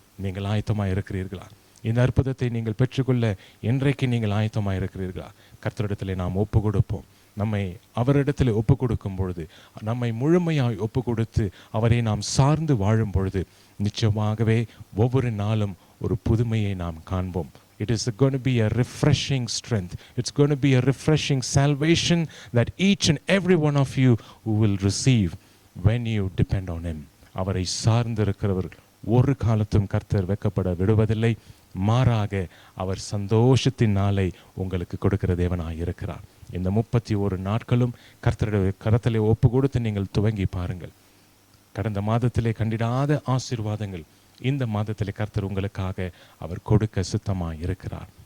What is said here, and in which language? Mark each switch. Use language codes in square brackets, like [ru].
[ta] நீங்கள் ஆயத்தமாக இருக்கிறீர்களா? இந்த அற்புதத்தை நீங்கள் பெற்றுக்கொள்ள இன்றைக்கு நீங்கள் ஆயத்தமாக இருக்கிறீர்களா? கர்த்தரிடத்தில் நாம் ஒப்பு கொடுப்போம். நம்மை அவரிடத்தில் ஒப்பு கொடுக்கும் பொழுது, நம்மை முழுமையாய் ஒப்பு கொடுத்து அவரை நாம் சார்ந்து வாழும் பொழுது நிச்சயமாகவே ஒவ்வொரு நாளும் ஒரு புதுமையை நாம் காண்போம். [en] It is going to be a refreshing strength. It's going to be a refreshing salvation that each and every one of you will receive when you depend on Him. [ta] அவரை சார்ந்திருக்கிறவர்கள் ஒரு காலத்தும் கர்த்தர் வெட்கப்பட விடுவதில்லை. மாறாக அவர் சந்தோஷத்தின் நாளை உங்களுக்கு கொடுக்கிற தேவனாய் இருக்கிறார். இந்த 31 நாட்களும் கர்த்தருடைய கரத்திலே ஒப்பு கொடுத்து நீங்கள் துவங்கி பாருங்கள். கடந்த மாதத்திலே கண்டிடாத ஆசீர்வாதங்கள் இந்த மாதத்திலே கர்த்தர் உங்களுக்காக அவர் கொடுக்க சித்தமாக இருக்கிறார்.